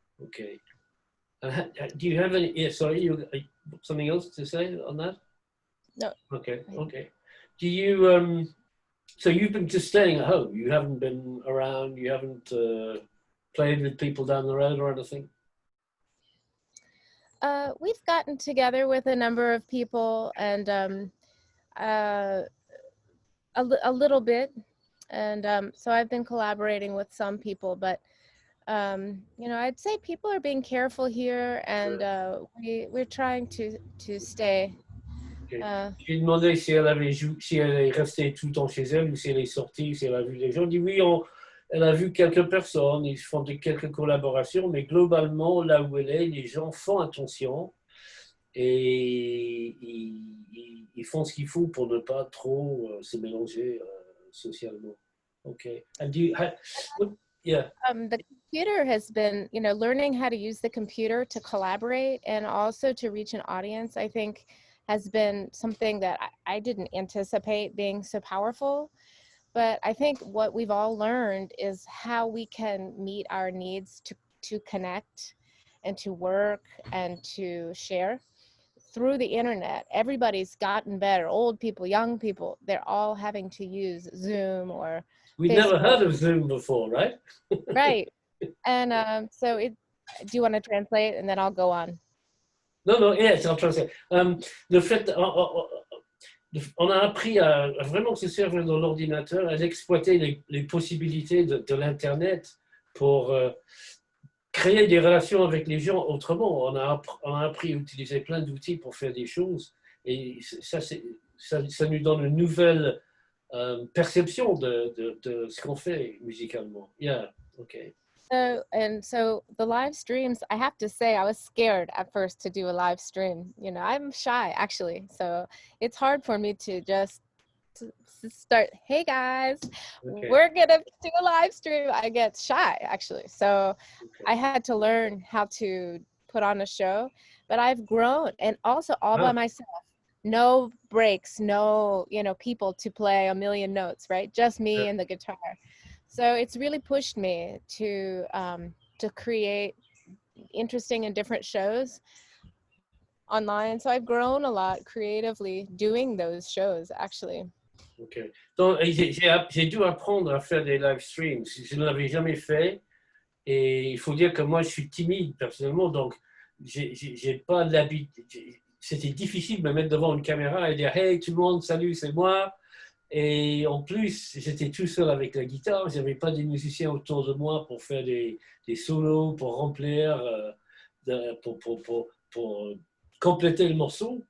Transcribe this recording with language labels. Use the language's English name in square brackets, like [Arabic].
[English] Ok. Do you have any? Yeah, sorry, something else to say on that? No. Okay. Okay. Do you So you've been just staying at home. You haven't been around. You haven't played with people down the road or anything. We've gotten together with a number of people, and a little bit, and so I've been collaborating with some people, but you know, I'd say people are being careful here, and we're trying to stay. Okay. [French] J'ai demandé si si elle est restée tout le temps chez elle ou si elle est sortie, si elle a vu des gens. Elle dit oui, elle a vu quelques personnes, ils font quelques collaborations, mais globalement, là où elle est, les gens font attention et ils font ce qu'il faut pour ne pas trop se mélanger socialement. [English] Okay. And yeah. The computer has been, you know, learning how to use the computer to collaborate and also to reach an audience, I think, has been something that I didn't anticipate being so powerful. But I think what we've all learned is how we can meet our needs to connect and to work and to share through the internet. Everybody's gotten better. Old people, young people, they're all having to use Zoom or We'd Facebook. never heard of Zoom before, right? Right. And so do you want to translate and then I'll go on? No, yes, I'll translate. [French] Le fait, on a appris à vraiment se servir de l'ordinateur, à exploiter les possibilités de l'Internet pour créer des relations avec les gens autrement. On a appris à utiliser plein d'outils pour faire des choses et ça nous donne une nouvelle perception de ce qu'on fait musicalement. [English] Yeah, okay. So the live streams, I have to say, I was scared at first to do a live stream. You know, I'm shy actually, so it's hard for me to just start, hey guys, okay, we're gonna do a live stream. I get shy actually, so I had to learn how to put on a show, but I've grown, and also all by myself. No breaks, no, you know, people to play a million notes, right? Just me and the guitar. So it's really pushed me to create interesting and different shows online. So I've grown a lot creatively doing those shows, actually. Ok. [French] Donc, j'ai dû apprendre à faire des live streams. Je ne l'avais jamais fait. Et il faut dire que moi, je suis timide personnellement. Donc, j'ai pas l'habitude. C'était difficile de me mettre devant une caméra et dire hey, tout le monde, salut, c'est moi. Et en plus, j'étais tout seul avec la guitare. Je n'avais pas des musiciens autour de moi pour faire des solos, pour remplir, pour compléter le morceau.